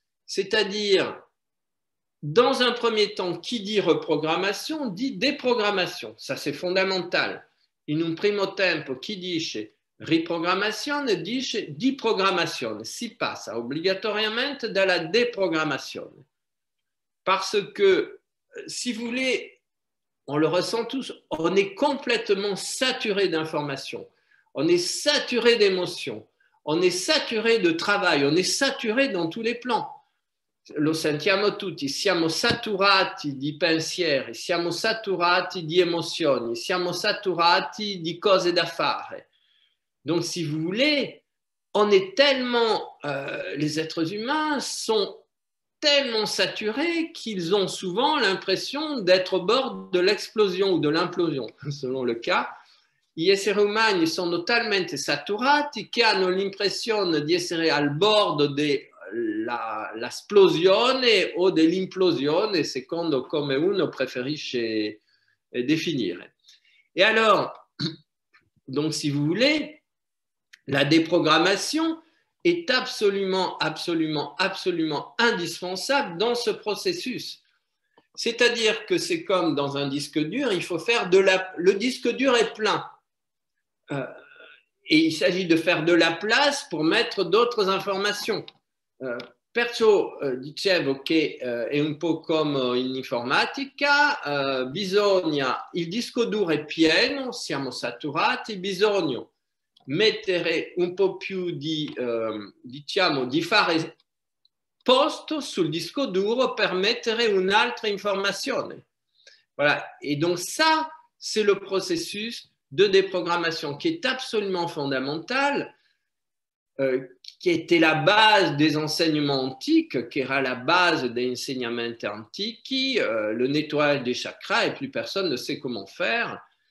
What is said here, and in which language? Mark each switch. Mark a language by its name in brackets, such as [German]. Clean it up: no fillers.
[French] C'est-à-dire, dans un premier temps, qui dit reprogrammation dit déprogrammation. Ça, c'est fondamental. [Italian] in un primo tempo chi dice riprogrammazione dice diprogrammazione, si passa obbligatoriamente dalla déprogrammazione. [French] Parce que, si vous voulez, on le ressent tous, on est complètement saturé d'informations, on est saturé d'émotions, on est saturé de travail, on est saturé dans tous les plans. [Italian] Lo sentiamo tutti, siamo saturati di pensieri, siamo saturati di emozioni, siamo saturati di cose da fare. [French] Donc, si vous voulez, on est tellement, les êtres humains sont tellement saturés qu'ils ont souvent l'impression d'être au bord de l'explosion ou de l'implosion, selon le cas. [Italian] Gli esseri umani sono talmente saturati che hanno l'impressione di essere al bordo dell'esplosione o dell'implosione, secondo come uno preferisce définire. [French] Et alors, donc si vous voulez, la déprogrammation est absolument, absolument, absolument indispensable dans ce processus. C'est-à-dire que c'est comme dans un disque dur, il faut faire le disque dur est plein. Et il s'agit de faire de la place pour mettre d'autres informations. [Italian] Perciò dicevo che è un po' come in informatica, il disco duro è pieno, siamo saturati, bisogna mettere un po' più di fare posto sul disco duro per mettere un'altra informazione. [French] Voilà. Et donc ça, c'est le processus de déprogrammation qui est absolument fondamental, qui était la base des enseignements antiques, [Italian] qui era la base degli insegnamenti antichi, [French] le nettoyage des chakras, et plus personne ne sait comment faire.